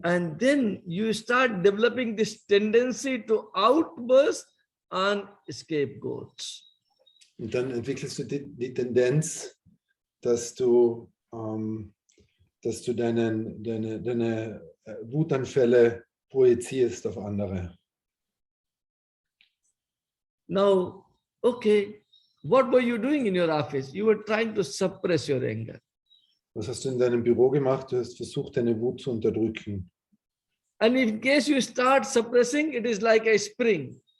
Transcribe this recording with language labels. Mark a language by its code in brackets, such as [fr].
[en] And then you start developing this tendency to outburst on scapegoats. [de] Und dann entwickelst du die Tendenz, dass du deine Wutanfälle projizierst auf andere. [en] Now, okay, what were you doing in your office? You were trying to suppress your anger. [de] Was hast du in deinem Büro gemacht? Du hast versucht, deine Wut zu unterdrücken. [en] And in case you start suppressing, it is like a spring.